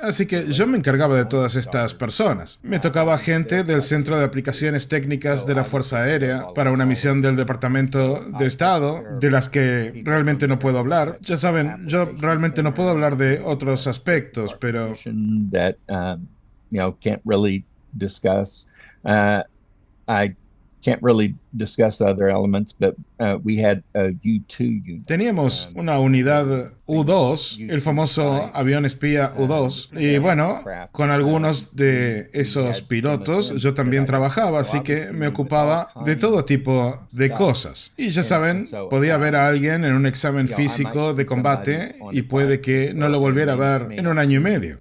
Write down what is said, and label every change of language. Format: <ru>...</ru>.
<es>Así que yo me encargaba de todas estas personas. Me tocaba gente del Centro de Aplicaciones Técnicas de la Fuerza Aérea para una misión del Departamento de Estado, de las que realmente no puedo hablar. Ya saben, yo realmente no puedo hablar de otros aspectos, pero...</es> <en>that can't really discuss. I can't really discuss other elements, but we had a U-2 unit.</en> <es>Teníamos una unidad U-2, el famoso avión espía U-2, y bueno, con algunos de esos pilotos yo también trabajaba, así que me ocupaba de todo tipo de cosas. Y ya saben, podía ver a alguien en un examen físico de combate y puede que no lo volviera a ver en un año y medio.</es>